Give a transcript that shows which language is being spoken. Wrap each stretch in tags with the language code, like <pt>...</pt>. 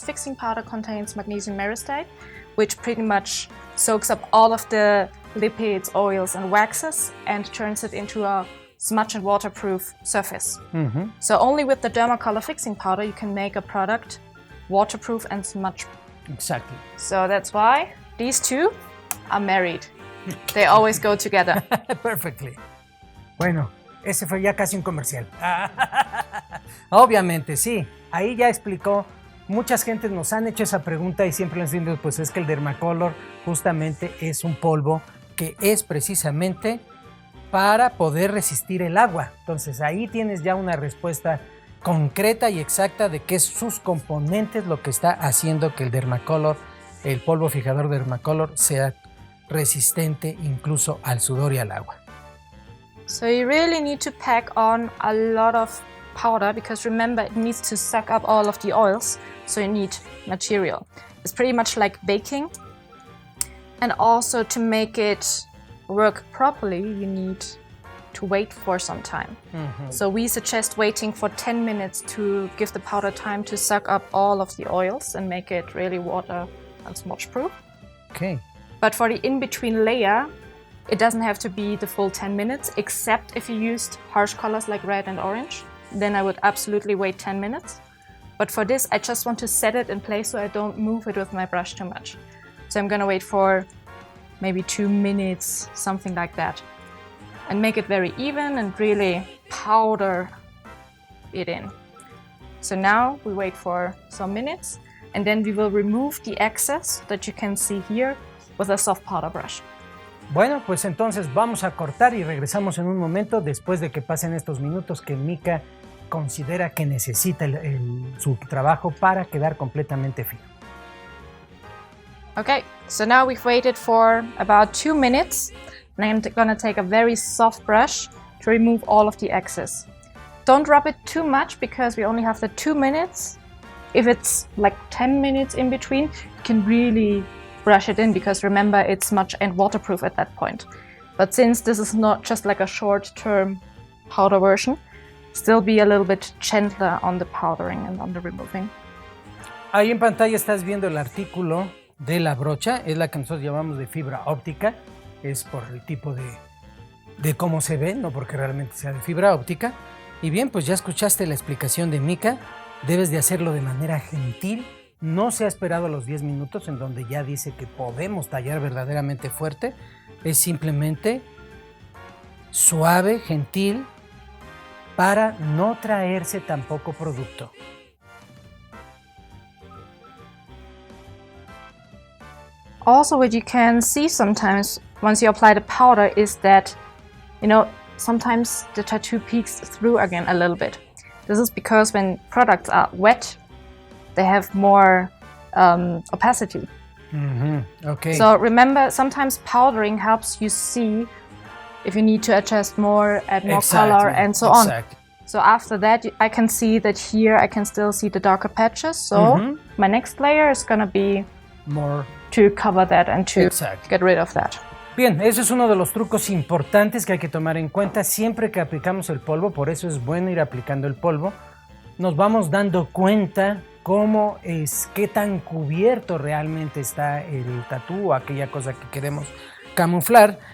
<en>Fixing powder contains magnesium myristate, which pretty much soaks up all of the lipids, oils and waxes and turns it into a smudge and waterproof surface. Mm-hmm. So only with the DERMACOLOR fixing powder you can make a product waterproof and smudge. Exactly. So that's why these two are married. They always go together. Perfectly.</en> <es>Bueno, ese fue ya casi un comercial. Obviamente, sí. Ahí ya explicó. Muchas gentes nos han hecho esa pregunta y siempre les digo, pues es que el DERMACOLOR justamente es un polvo que es precisamente para poder resistir el agua. Entonces ahí tienes ya una respuesta concreta y exacta de qué es sus componentes lo que está haciendo que el DERMACOLOR, el polvo fijador DERMACOLOR, sea resistente incluso al sudor y al agua.</es> <en>So you really need to pack on a lot of powder because remember it needs to suck up all of the oils, so you need material. It's pretty much like baking, and also to make it work properly you need to wait for some time. Mm-hmm. So we suggest waiting for 10 minutes to give the powder time to suck up all of the oils and make it really water and smudge proof. Okay. But for the in-between layer, it doesn't have to be the full 10 minutes, except if you used harsh colors like red and orange. Then I would absolutely wait 10 minutes. But for this, I just want to set it in place so I don't move it with my brush too much. So I'm gonna wait for maybe 2 minutes, something like that. And make it very even and really powder it in. So now we wait for some minutes and then we will remove the excess that you can see here with a soft powder brush.</en> <es>Bueno, pues entonces vamos a cortar y regresamos en un momento después de que pasen estos minutos que Mika considera que necesita su trabajo para quedar completamente fino.</es> <en>Okay, so now we've waited for about 2 minutes and I'm gonna take a very soft brush to remove all of the excess. Don't rub it too much because we only have the 2 minutes. If it's like 10 minutes in between, you can really brush it in because remember it's smudge and waterproof at that point. But since this is not just like a short-term powder version, still be a little bit gentler on the powdering and on the removing.</en> <es>Ahí en pantalla estás viendo el artículo de la brocha, es la que nosotros llamamos de fibra óptica, es por el tipo de cómo se ve, no porque realmente sea de fibra óptica. Y bien, pues ya escuchaste la explicación de Mika, debes de hacerlo de manera gentil. No se ha esperado los 10 minutos en donde ya dice que podemos tallar verdaderamente fuerte. Es simplemente suave, gentil, para no traerse tampoco producto.</es> <en>Also, what you can see sometimes once you apply the powder is that, sometimes the tattoo peeks through again a little bit. This is because when products are wet, they have more opacity. Mm-hmm. Okay. So remember, sometimes powdering helps you see if you need to adjust more, add more color, and so on. So after that, I can see that here I can still see the darker patches. So my next layer is going to be more to cover that and to get rid of that.</en> <es>Bien, ese es uno de los trucos importantes que hay que tomar en cuenta siempre que aplicamos el polvo. Por eso es bueno ir aplicando el polvo. Nos vamos dando cuenta cómo es, qué tan cubierto realmente está el tatú o aquella cosa que queremos camuflar.</es>